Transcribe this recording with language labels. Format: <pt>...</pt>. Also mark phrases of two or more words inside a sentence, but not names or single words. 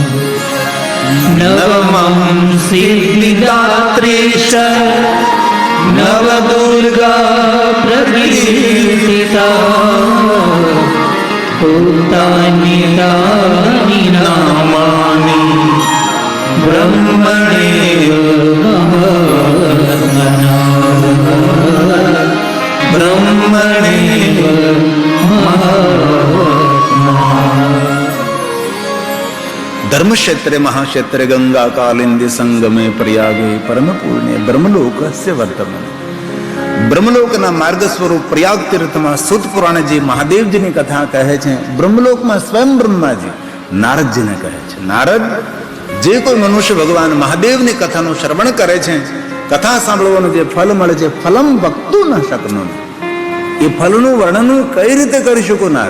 <sa>नवमं सिद्धिदात्री च नवदुर्गा प्रकीर्तिता उक्तानि तानि नामानि ब्रह्मणेव ब्रह्मणेव धर्म क्षेत्रे महाक्षेत्रे गंगा कालिंदी संगमे प्रयागे परम पुण्य ब्रह्मलोकस्य वर्तमान.</sa> <gu>બ્રહ્મલોકના માર્ગ સ્વરૂપ પ્રયાગ તીર્થમાં સૂત પુરાણે જે મહાદેવજીની કથા કહે છે, બ્રહ્મલોકમાં સ્વયં બ્રહ્માજી નારદજીને કહે છે, નારદ, જે કોઈ મનુષ્ય ભગવાન મહાદેવની કથાનું શ્રવણ કરે છે, કથા સાંભળવાનું જે ફલ મળે છે,</gu> <sa>फलम् वक्तुम् न शक्नुम्,</sa> <gu>એ ફલનું વર્ણન કઈ રીતે કરી શકો નારદ?</gu>